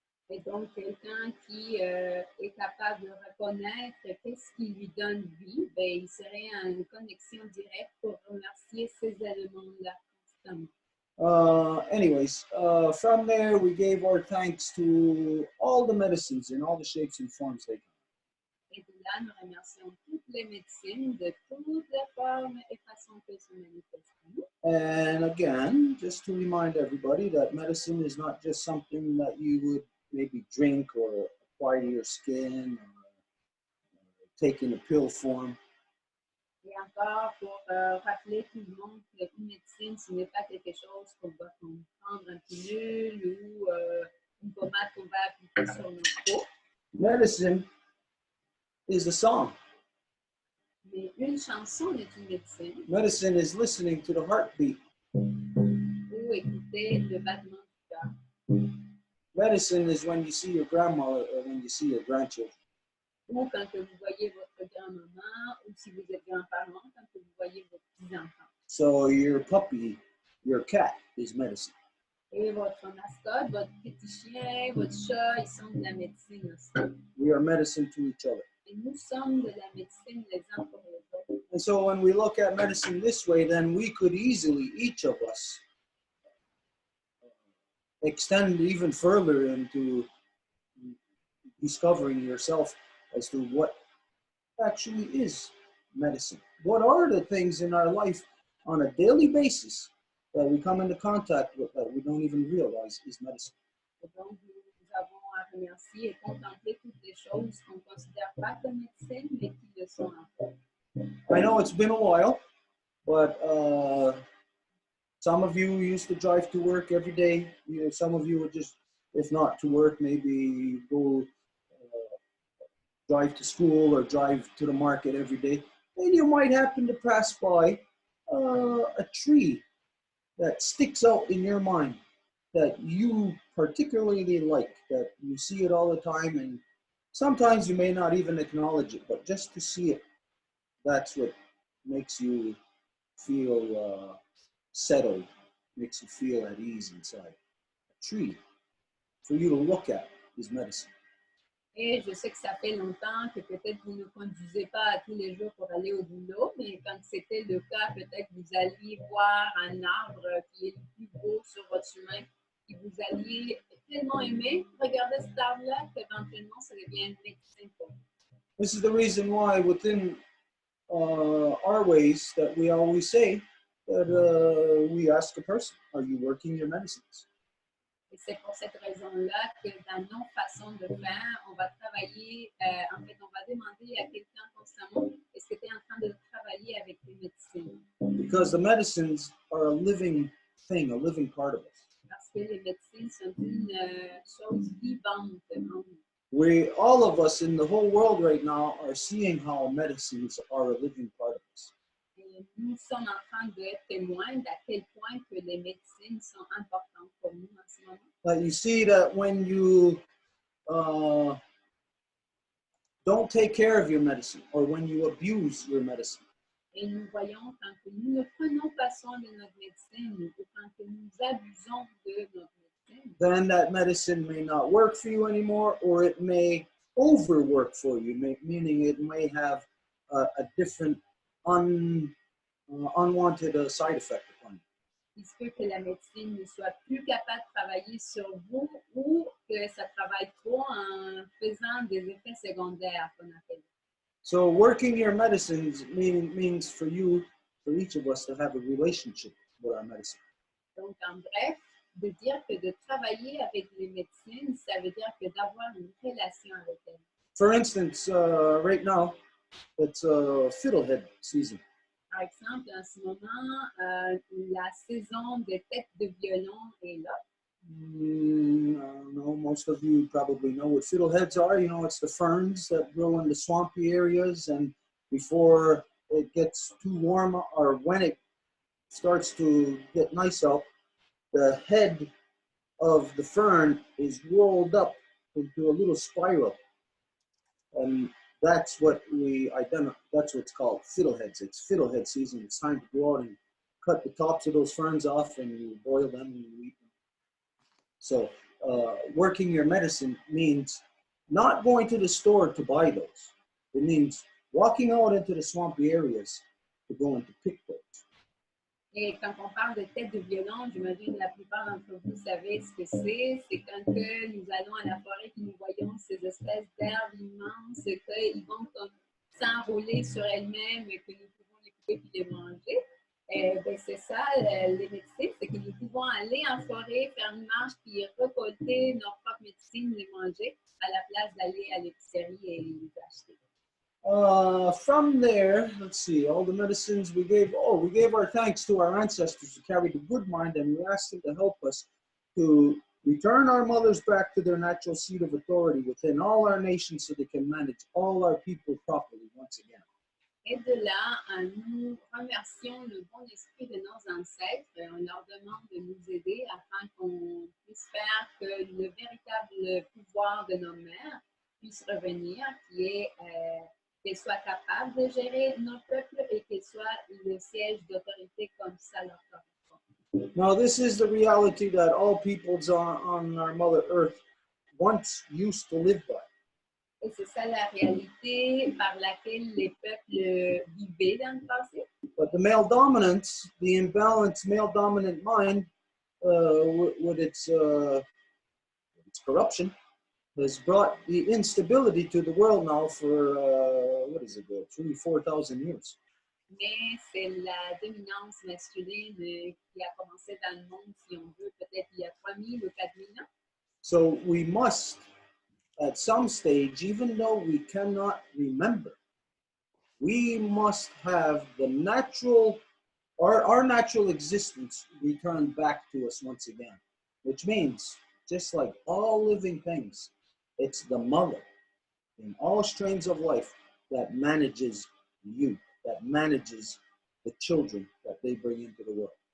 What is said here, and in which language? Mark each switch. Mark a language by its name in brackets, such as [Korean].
[French] Et donc, quelqu'un qui est capable de reconnaître qu'est-ce qui lui donne vie, ben, il serait en connexion directe pour remercier ces éléments-là constamment. [English] Anyways, from there, we gave our thanks to all the medicines in all the shapes and forms they come. [French] Et de là, nous remercions toutes les médecines de toutes les formes et façons qu'elles se manifestent en nous. [English] And again, just to remind everybody that medicine is not just something that you would maybe drink or apply to your skin or take in a pill form. [French] Et encore, pour rappeler tout le monde qu'une médecine, ce n'est pas quelque chose qu'on va prendre en pilule ou une pommade qu'on va appliquer sur notre peau. [English] Medicine is a song. [French] Mais une chanson est une médecine. [English] Medicine is listening to the heartbeat. [French] Ou écouter le battement du cœur. [English] Medicine is when you see your grandma or when you see your grandchildren. [French] Ou quand vous voyez votre grand-maman, ou si vous êtes grand-parent, quand vous voyez vos petits-enfants. [English] So your puppy, your cat is medicine. [French] Et votre mascotte, votre petit chien, votre chat, ils sont de la médecine aussi. [English] We are medicine to each other. [French] Et nous sommes de la médecine les uns pour les autres. [English] And so when we look at medicine this way, then we could easily, each of us, extend even further into discovering yourself as to what actually is medicine. What are the things in our life on a daily basis that we come into contact with that we don't even realize is medicine? [French] Et donc, nous avons à remercier et contempler toutes les choses qu'on ne considère pas comme médecine, mais qui le sont en fait. [English] I know it's been a while, but some of you used to drive to work every day. You know, some of you would just, if not to work, maybe go drive to school or drive to the market every day. And you might happen to pass by a tree that sticks out in your mind that you particularly like, that you see it all the time, and sometimes you may not even acknowledge it, but just to see it, that's what makes you feel settled, makes you feel at ease inside. A tree, for you to look at, is medicine. [French] Et je sais que ça fait longtemps que peut-être vous ne conduisez pas tous les jours pour aller au boulot, mais quand c'était le cas, peut-être vous alliez voir un arbre qui est le plus beau sur votre chemin, et vous alliez tellement aimer regarder cet arbre-là qu'éventuellement ça devient une médecine pour vous. [English] This is the reason why within our ways that we always say that we ask a person, are you working your medicines? [French] Et c'est pour cette raison-là que dans nos façons de faire, on va travailler, en fait, on va demander à quelqu'un constamment, est-ce que tu es en train de travailler avec les médecines? [English] Because the medicines are a living thing, a living part of us. [French] Parce que les médecines sont une chose vivante en nous. [English] We, all of us in the whole world right now, are seeing how medicines are a living part of us. [French] Et nous sommes en train d'être témoins d'à quel point que les médecines sont importantes pour nous en ce moment. [English] You see that when you don't take care of your medicine, or when you abuse your medicine, [French] Et nous voyons quand que nous ne prenons pas soin de notre médecine ou quand que nous abusons de notre médecine, [English] then that medicine may not work for you anymore, or it may overwork for you, meaning it may have a different unwanted side effect upon you. [French] il se peut que la médecine ne soit plus capable de travailler sur vous ou que ça travaille trop en faisant des effets secondaires qu'on appelle. [English] So working your medicines means for you, for each of us, to have a relationship with our medicine. [French] Donc, en bref, de dire que de travailler avec les médecines, ça veut dire que d'avoir une relation avec elles. [English] For instance, right now, it's fiddlehead season. [French] Par exemple, en ce moment, la saison des têtes de violon est là. [English] I don't know, most of you probably know what fiddleheads are. You know, it's the ferns that grow in the swampy areas, and before it gets too warm, or when it starts to get nice out, the head of the fern is rolled up into a little spiral. And that's what we identify, that's what's called fiddleheads. It's fiddlehead season. It's time to go out and cut the tops of those ferns off, and you boil them and you eat them. So working your medicine means not going to the store to buy those. It means walking out into the swampy areas to go and to pick those. [French] Et quand on parle de tête de violon, j'imagine la plupart d'entre vous savez ce que c'est. C'est quand que nous allons à la forêt et nous voyons ces espèces d'herbes immenses qu'ils vont comme s'enrouler sur elles-mêmes et que nous pouvons les couper puis les manger. Ben c'est ça, les médecins, c'est que nous pouvons aller en forêt, faire une marche, puis récolter nos propres médecines, les manger, à la place d'aller à l'épicerie et les acheter. [English] From there, let's see, all the medicines we gave our thanks to our ancestors who carried a good mind, and we asked them to help us to return our mothers back to their natural seat of authority within all our nations so they can manage all our people properly once again. [French] Et de là, nous remercions le bon esprit de nos ancêtres et on leur demande de nous aider afin qu'on puisse faire que le véritable pouvoir de nos mères puisse revenir, qui est qu'elles soient capables de gérer nos peuples et qu'elles soient le siège d'autorité comme ça leur correspond. [English] Now, this is the reality that all peoples on our Mother Earth once used to live by. [French] Et c'est ça la réalité par laquelle les peuples vivaient dans le passé. [English] But the male dominance, the imbalanced male dominant mind, with its corruption, has brought the instability to the world now for, 3,000-4,000 years. [French] Mais c'est la dominance masculine qui a commencé dans le monde, si on veut, peut-être il y a 3,000 ou 4,000 ans. [English] So we must, at some stage, even though we cannot remember, we must have the natural, our natural existence returned back to us once again, which means, just like all living things, it's the mother in all strains of life that manages you, that manages the children that they bring into the world.